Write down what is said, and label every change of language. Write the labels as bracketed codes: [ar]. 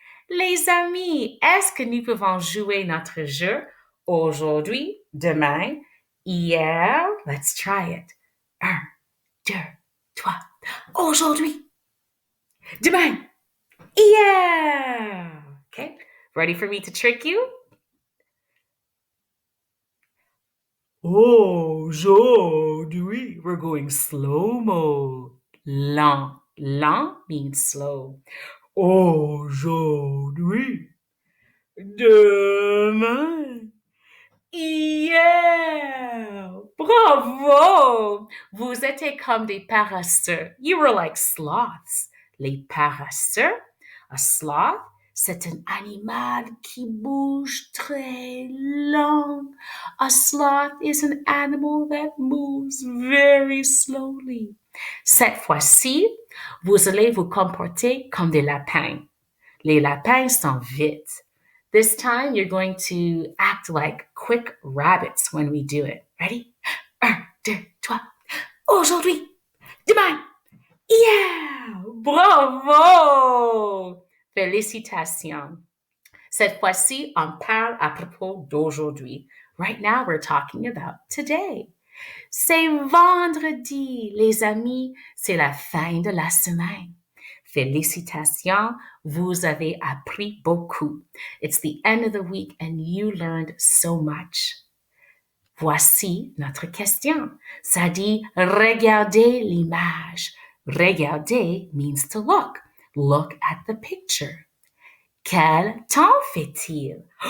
[fr] Les amis, est-ce que nous pouvons jouer notre jeu aujourd'hui, demain, hier? [en] Let's try it. [fr] Un, deux, trois. Aujourd'hui, demain, hier. [en] Okay, ready for me to trick you? Aujourd'hui, we're going slow-mo. Lent. Lent means slow. Aujourd'hui. [fr] Demain. Hier. Bravo! Vous étiez comme des paresseux. [en] You were like sloths. [fr] Les paresseux. A sloth, c'est un animal qui bouge très lent. [en] A sloth is an animal that moves very slowly. [fr] Cette fois-ci, vous allez vous comporter comme des lapins. Les lapins sont vite. [en] This time, you're going to act like quick rabbits when we do it. [fr] Ready? Un, deux, trois. Aujourd'hui, demain, hier! Bravo! Félicitations. Cette fois-ci, on parle à propos d'aujourd'hui. [en] Right now, we're talking about today. [fr] C'est vendredi, les amis. C'est la fin de la semaine. Félicitations, vous avez appris beaucoup. [en] It's the end of the week and you learned so much. [fr] Voici notre question. Ça dit regardez l'image. [en] Regarder means to look. Look at the picture. [fr] Quel temps fait-il?